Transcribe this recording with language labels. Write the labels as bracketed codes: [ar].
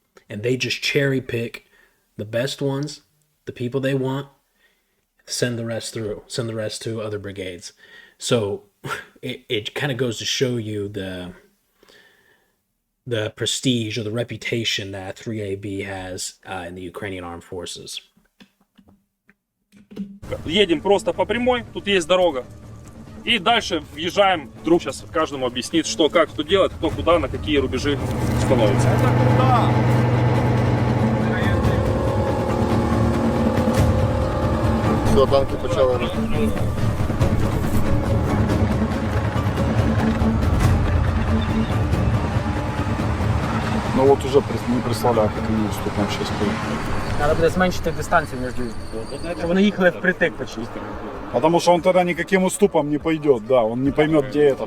[en] And they just cherry pick the best ones, the people they want, send the rest to other brigades. So it kind of goes to show you the prestige or the reputation that 3AB has in the Ukrainian armed forces. [ru] Едем просто по прямой, тут есть дорога. И дальше въезжаем, друг сейчас каждому объяснит, что, как, что делать, кто куда, на какие рубежи становится. [uk] Все, танки почали рухати. [ru] Ну вот уже не представляю, как они уступом сейчас стоят. [uk] Треба буде зменшити дистанцію між ними. Щоб вони їхали впритик почти. [ru] Потому что он тогда никаким уступом не пойдет, да, он не поймет, где это.